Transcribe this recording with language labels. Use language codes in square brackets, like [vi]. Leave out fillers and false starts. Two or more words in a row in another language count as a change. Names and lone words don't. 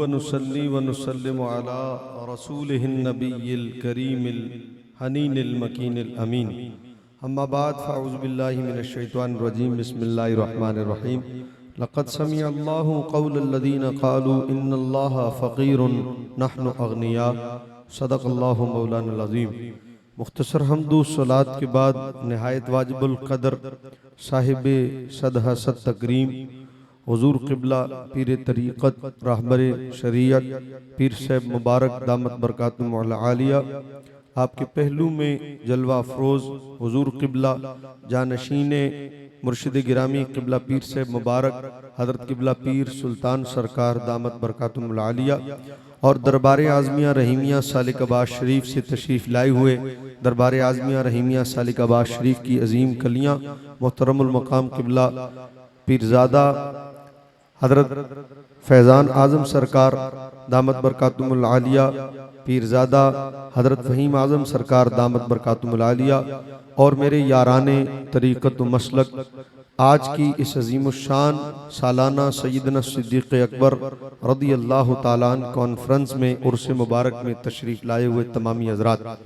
[ar] نصلي ونسلم على رسوله النبي الكريم الحنين المكين الأمين. أما بعد فأعوذ بالله من الشيطان الرجيم. بسم الله الرحمن الرحيم. لقد سمع الله قول الذين قالوا إن الله فقير نحن أغنياء. صدق الله مولانا عظيم. [ur] مختصر حمد و صلات کے بعد نہایت واجب القدر صاحب صدہ صد تکریم حضور قبلہ پیر طریقت رہبر شریعت پیر صاحب مبارک [ar] دامت برکاتہم العالیہ, [ur] آپ کے پہلو میں جلوہ افروز حضور قبلہ جانشین مرشد گرامی قبلہ پیر صاحب مبارک حضرت قبلہ پیر سلطان سرکار [ar] دامت برکاتہم العالیہ [ur] اور دربار اعظمیہ رحیمیہ سالک عباس شریف سے تشریف لائے ہوئے دربار اعظمیہ رحیمیہ سالک عباس شریف کی عظیم کلیاں محترم المقام قبلہ پیرزادہ حضرت فیضان اعظم سرکار [ar] دامت برکاتہم العالیہ, [ur] پیرزادہ حضرت فہیم اعظم سرکار [ar] دامت برکاتہم العالیہ [ur] اور میرے یاران طریقت و مسلک آج کی اس عظیم الشان سالانہ سیدنا صدیق اکبر [ar] رضي الله تعالى عنه [ur] کانفرنس میں عرس مبارک میں تشریف لائے ہوئے تمامی حضرات